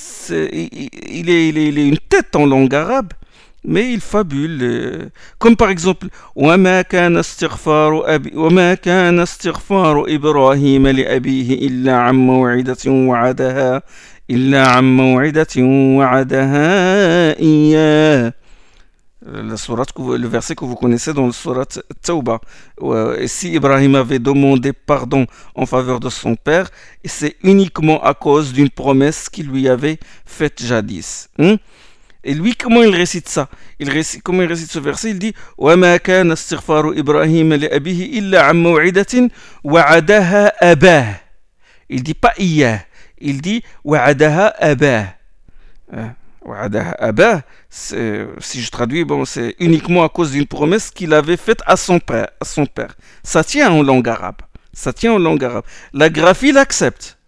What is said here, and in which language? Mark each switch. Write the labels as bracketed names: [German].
[French] Il est une tête en langue arabe. Mais il fabule, comme par exemple, [Arabic] وما كان استغفار أبي وما كان استغفار إبراهيم لأبيه إلا عن موعدة وعدها إلا عن موعدة وعدها إياه. [French] La sourate, le verset que vous connaissez dans le sourate Tauba. Et si Ibrahim avait demandé pardon en faveur de son père, c'est uniquement à cause d'une promesse qu'il lui avait faite jadis. Et lui, comment il récite ça? Comment il récite ce verset? Il dit: [Arabic] وَمَا كَانَ اسْتِغْفَارُ إِبْرَاهِيمَ لِأَبِيهِ إِلَّا عَن مَوْعِدَةٍ وَعَدَهَا أَبَاهُ. [French] Il ne dit pas إِيَّاهُ, il dit [Arabic] وَعَدَهَا أَبَاهُ. وَعَدَهَا أَبَاهُ, [French] si je traduis, bon, c'est uniquement à cause d'une promesse qu'il avait faite à son père. Ça tient en langue arabe. Ça tient en langue arabe. La graphie l'accepte.